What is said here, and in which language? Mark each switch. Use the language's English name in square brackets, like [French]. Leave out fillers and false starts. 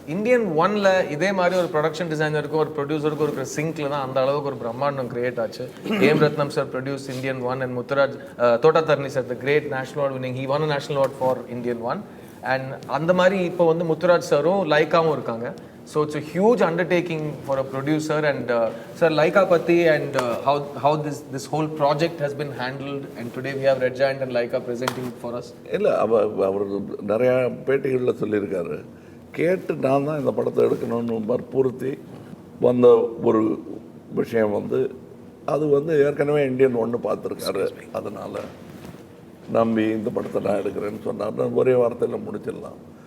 [Tamil] Indian 1ல் இதே மாதிரி ஒரு ப்ரொடக்ஷன் டிசைனருக்கும் ஒரு ப்ரொடியூசருக்கும் இருக்கிற சிங்க்ல தான் அந்த அளவுக்கு ஒரு பிரம்மாண்டம் கிரியேட் ஆச்சு. [English] Aim Ratnam sir produce Indian 1 and Muthuraj தோட்டாதர்னி sir the great national award winning, he van a national award for Indian 1. [Tamil] And அந்த மாதிரி இப்போ வந்து முத்துராஜ் சாரும் லைக்காவும் இருக்காங்க. [English] So it's a huge undertaking for a producer. And sir, Laika Patti and how this whole project has been handled, and today we have Red Giant and Laika presenting it for us. [Tamil] இல்லை அவர் நிறையா பேட்டிகளில் சொல்லியிருக்காரு, கேட்டு நான் தான் இந்த படத்தை எடுக்கணும்னு வற்புறுத்தி வந்த ஒரு விஷயம் வந்து அது வந்து ஏற்கனவே இந்தியன் 1 பார்த்துருக்காரு. அதனால் நம்பி இந்த படத்தை நான் எடுக்கிறேன்னு சொன்னார்னா ஒரே வார்த்தையில் முடிச்சிடலாம்.